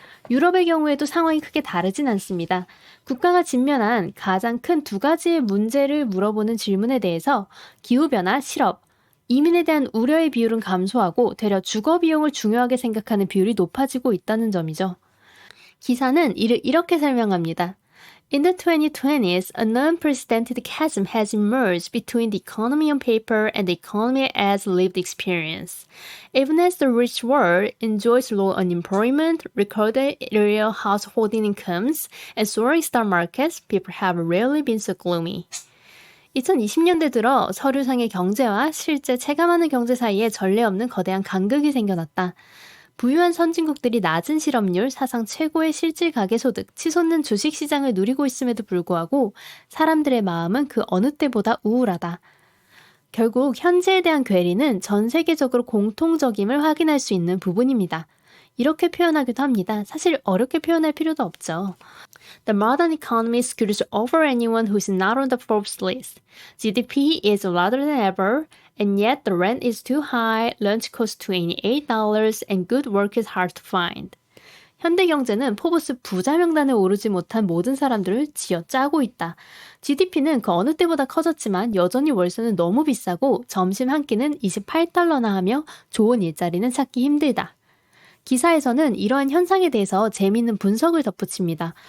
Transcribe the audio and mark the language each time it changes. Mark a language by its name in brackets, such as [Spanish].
[Korean] 유럽의 경우에도 상황이 크게 다르진 않습니다. 국가가 직면한 가장 큰 2가지의 문제를 물어보는 질문에 대해서 기후변화, 실업, 이민에 대한 우려의 비율은 감소하고 되려 주거 비용을 중요하게 생각하는 비율이 높아지고 있다는 점이죠. 기사는 이를 이렇게 설명합니다. [English] In the 2020s, an unprecedented chasm has emerged between the economy on paper and the economy as lived experience. Even as the rich world enjoys low unemployment, recorded real household incomes, and soaring stock markets, people have rarely been so gloomy. [Korean] 2020년대 들어 서류상의 경제와 실제 체감하는 경제 사이에 전례 없는 거대한 간극이 생겨났다. 부유한 선진국들이 낮은 실업률, 사상 최고의 실질 가계소득, 치솟는 주식시장을 누리고 있음에도 불구하고 사람들의 마음은 그 어느 때보다 우울하다. 결국 현재에 대한 괴리는 전 세계적으로 공통적임을 확인할 수 있는 부분입니다. 이렇게 표현하기도 합니다. 사실 어렵게 표현할 필요도 없죠. [English] The modern economy screws over anyone who's not on the Forbes list. GDP is larger than ever, and yet the rent is too high, lunch costs $28, and good work is hard to find. [Korean] 현대 경제는 포브스 부자 명단에 오르지 못한 모든 사람들을 쥐어짜고 있다. GDP는 그 어느 때보다 커졌지만 여전히 월세는 너무 비싸고 점심 한 끼는 28달러나 하며 좋은 일자리는 찾기 힘들다. 기사에서는 이러한 현상에 대해서 재미있는 분석을 덧붙입니다.